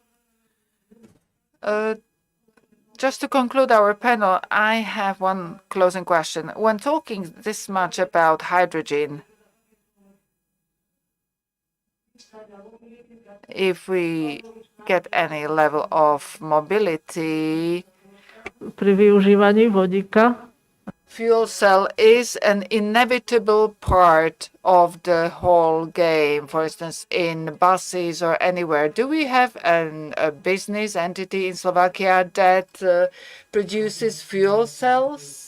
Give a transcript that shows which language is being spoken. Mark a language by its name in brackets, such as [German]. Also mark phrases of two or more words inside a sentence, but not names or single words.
[English] Just to conclude our panel, I have one closing question. When talking this much about hydrogen, if we get any level of mobility, [Slovak] pri využívaní vodíka, [English] fuel cell is an inevitable part of the whole game. For instance, in buses or anywhere. Do we have a business entity in Slovakia that produces fuel cells?